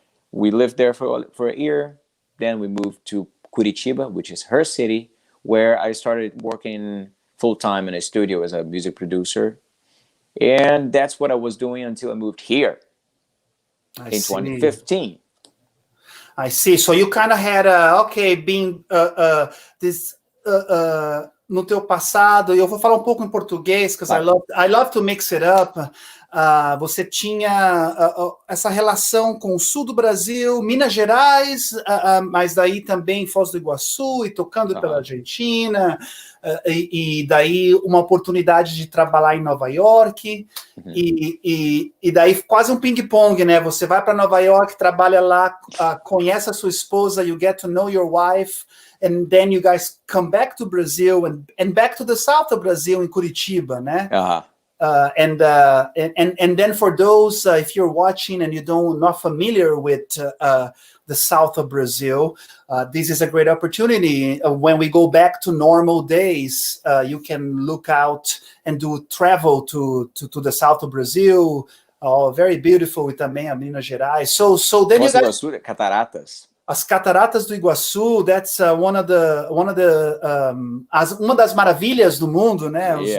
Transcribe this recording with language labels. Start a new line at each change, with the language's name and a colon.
English: We lived there for a year. Then we moved to Curitiba, which is her city, where I started working full-time in a studio as a music producer. And that's what I was doing until I moved here in 2015. I see. So you kind of had being this
Portuguese: no teu passado. Eu vou falar um pouco em português,
English: because I love to mix it up.
Portuguese: Você tinha essa relação com o sul do Brasil, Minas Gerais, mas daí também Foz do Iguaçu e tocando pela Argentina, e daí uma oportunidade de trabalhar em Nova York, e daí quase um ping-pong, né? Você vai para Nova York, trabalha lá, conhece a sua esposa,
English: you get to know your wife, and then you guys come back to Brazil and back to the south of Brazil in Curitiba, né? And then for those, if you're watching and not familiar with the south of Brazil, this is a great opportunity. When we go back to normal days, you can look out and do travel to the south of Brazil. Very beautiful,
Portuguese: e também a Minas Gerais.
English: So then you guys,
Portuguese: Cataratas. As Cataratas do Iguaçu, that's uma das maravilhas do mundo, né?